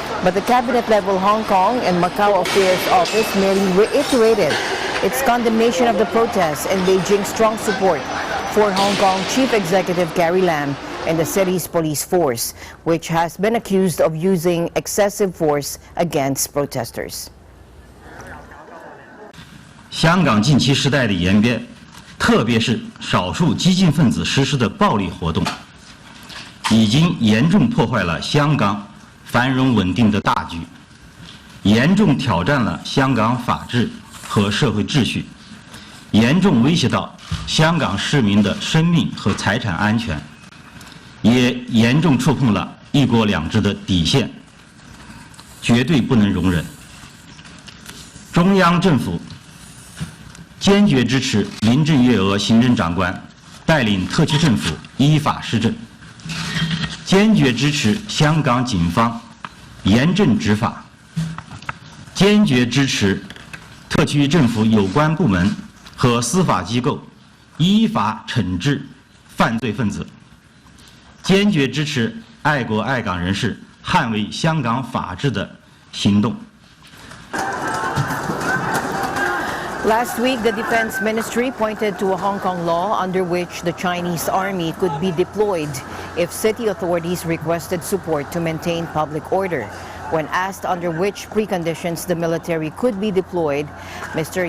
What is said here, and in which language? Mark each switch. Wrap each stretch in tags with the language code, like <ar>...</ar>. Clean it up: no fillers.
<en>But the cabinet-level Hong Kong and Macau Affairs Office merely reiterated its condemnation of the protests and Beijing's strong support for Hong Kong Chief Executive Carrie Lam and the city's police force, which has been accused of using excessive force against protesters.</en> <zh>香港近期时代的演变，特别是少数激进分子实施的暴力活动，已经严重破坏了香港繁荣稳定的大局，严重挑战了香港法治和社会秩序，严重威胁到香港市民的生命和财产安全，也严重触碰了“一国两制”的底线，绝对不能容忍。中央政府 坚决支持林郑月娥行政长官带领特区政府依法施政，坚决支持香港警方严正执法，坚决支持特区政府有关部门和司法机构依法惩治犯罪分子，坚决支持爱国爱港人士捍卫香港法治的行动。</zh> <en>Last week, the Defense Ministry pointed to a Hong Kong law under which the Chinese army could be deployed if city authorities requested support to maintain public order. When asked under which preconditions the military could be deployed, Mr.</en>